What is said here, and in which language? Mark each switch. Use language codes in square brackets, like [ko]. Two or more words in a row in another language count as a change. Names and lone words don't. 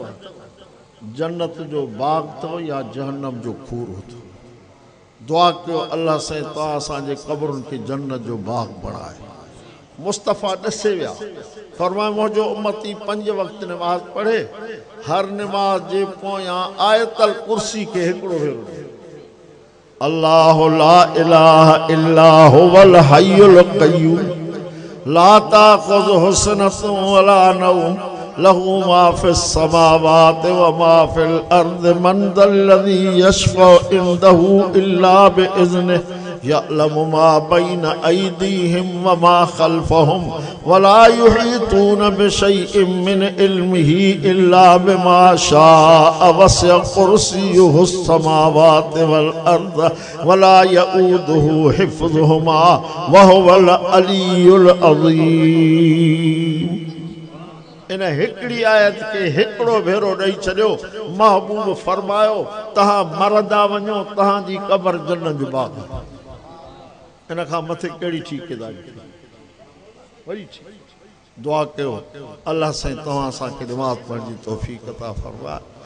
[sd] जन्नत जो बाग़ अथव या जहन्नम जो खूर अथव। दुआ कयो अल्लाह साईं तव्हां असांजे क़बरुनि खे जन्नत जो बाग़ बणाए। मुस्तफ़ा ॾसे विया, फरमायो मुंहिंजो उम्मती 5 वक़्त नमाज़ पढ़े, हर नमाज़ जे पोयां आयतल कुर्सी खे हिकिड़ो भेरो ॾे। [ar] الله لا إله إلا هو الحي القيوم لا تأخذه سنة ولا نوم له ما في السماوات وما في الأرض من ذا الذي يشفع عنده إلا بإذنه يعلم ما بين أيديهم وما خلفهم ولا يحيطون بشيء من علمه إلا بما شاء وسع كرسيه السماوات والأرض ولا يئوده حفظهما وهو العلي العظيم. [sd] इन हिकिड़ी आयत खे हिकिड़ो भेरो ॾेई छॾियो, महबूब फरमायो तव्हां मरंदा वञो, तव्हांजी क़बर जन्नत जो बाग़। इन खां मथे कहिड़ी ठीकेदारी? वरी दुआ कयो अल्लाह साईं तव्हां असांखे नमाज़ पढ़ण जी तौफ़ीक़ अता फरमाए।